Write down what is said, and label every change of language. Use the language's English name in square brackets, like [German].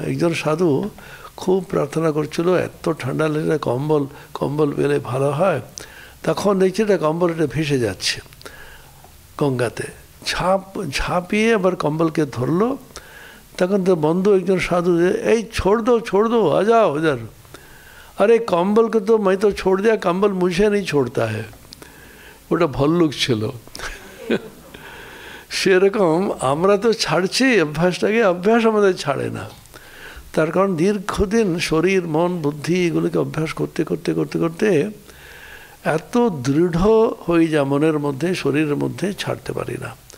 [Bangla] একজন সাধু খুব প্রার্থনা করছিল, এত ঠান্ডা লেগে কম্বল পেলে ভালো হয়। তখন দেখছি এটা কম্বল এটা ভেসে যাচ্ছে গঙ্গাতে। ঝাঁপিয়ে আবার কম্বলকে ধরলো। তখন তো বন্ধু একজন সাধু, এই [Hindi] छोड़ दो आ जाओ इधर। अरे कम्बल को तो मैं तो छोड़ दिया, कम्बल मुझे नहीं छोड़ता है। [Bangla] ওটা ভল্লুক ছিল। সেরকম আমরা তো ছাড়ছি অভ্যাসটাকে, অভ্যাস আমাদের ছাড়ে না। তার কারণ দীর্ঘদিন শরীর মন বুদ্ধি এগুলোকে অভ্যাস করতে করতে করতে করতে এত দৃঢ় হয়ে যায় মনের মধ্যে, শরীরের মধ্যে, ছাড়তে পারি না।